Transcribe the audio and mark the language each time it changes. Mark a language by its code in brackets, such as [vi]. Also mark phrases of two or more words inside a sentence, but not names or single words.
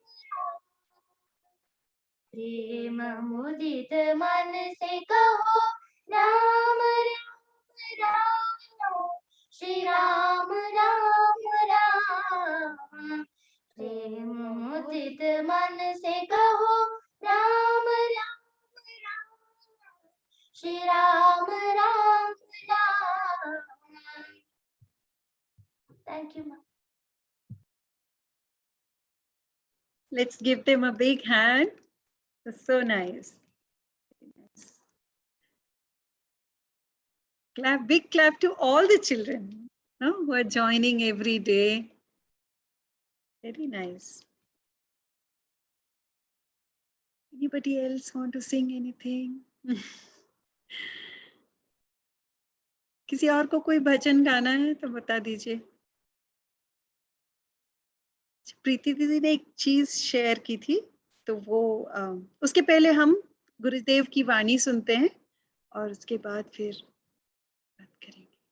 [hi] प्रेम मुदित मन से कहो राम राम राम। श्री राम राम राम। प्रेम मुदित मन से कहो राम राम राम। श्री राम राम राम। [en] Thank you, ma'am. Let's give them a big hand. That's so nice. Clap, big clap to all the children, no, who are joining every day. Very nice. Anybody else want to sing anything? [hi] किसी और को कोई भजन गाना है तो बता दीजिए। प्रीति दीदी ने एक चीज शेयर की थी, तो वो उसके पहले हम गुरुदेव की वाणी सुनते हैं और उसके बाद फिर बात करेंगे।